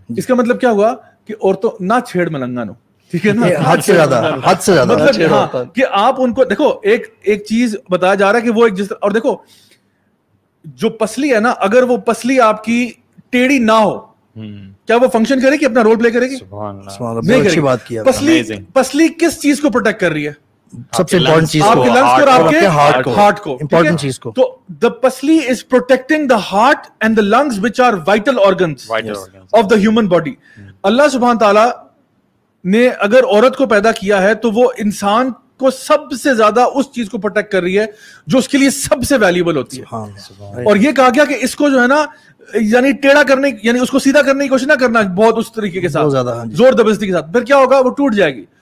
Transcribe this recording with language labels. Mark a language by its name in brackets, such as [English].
[Urdu] اس کا مطلب کیا ہوا کہ عورتوں نہ چھیڑ ملنگانو, ٹھیک ہے نا, حد سے زیادہ مطلب ہاں کہ آپ ان کو دیکھو, ایک چیز بتایا جا رہا ہے کہ وہ ایک جس, اور دیکھو جو پسلی ہے نا, اگر وہ پسلی آپ کی ٹیڑھی نہ ہو کیا وہ فنکشن کرے گی, اپنا رول پلے کرے گی؟ نہیں کرے گی. پسلی کس چیز کو پروٹیکٹ کر رہی ہے؟ سب سے امپورٹنٹ چیز آپ کے لنگس کو اور آپ کے ہارٹ کو, امپورٹنٹ چیز کو. [English] تو the پسلی is protecting the heart and the lungs which are vital organs of the human body. [Urdu] اللہ سبحانہ تعالیٰ نے اگر عورت کو پیدا کیا ہے تو وہ انسان کو سب سے زیادہ اس چیز کو پروٹیکٹ کر رہی ہے جو اس کے لیے سب سے ویلیوبل ہوتی ہے. اور یہ کہا گیا کہ اس کو جو ہے نا یعنی ٹیڑھا کرنے, یعنی اس کو سیدھا کرنے کی کوشش نہ کرنا بہت اس طریقے کے ساتھ, زور زبردستی کے ساتھ, پھر کیا ہوگا وہ ٹوٹ جائے گی.